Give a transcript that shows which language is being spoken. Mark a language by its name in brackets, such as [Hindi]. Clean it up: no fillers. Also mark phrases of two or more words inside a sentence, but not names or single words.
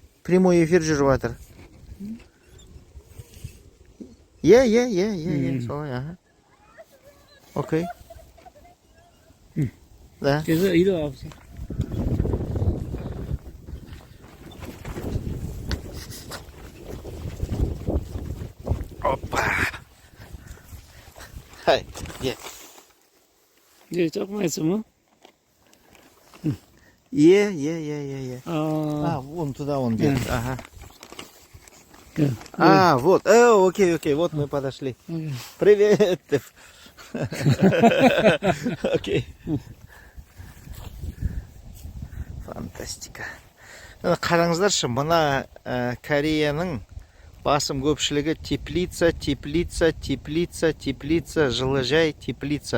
[Kazakh] Прямой эфир жүріп жатыр. Солай, аха. [Russian] Окей. Да. [Korean] 그래서 이리 와보세요. [Russian] Опа. [Korean] Хай, 예. 이제 조금만 있으면 예. [Russian] Вон туда он [Korean] 네. [Russian] держит. Ага. [Korean] 그, [Russian] Вот. Окей. Вот мы подошли. [Korean] 네. [Russian] Привет. Окей. Фантастика. [Kazakh] Қараңыздаршы, мына Кореяның басым көпшілігі теплица, жылыжай, теплица.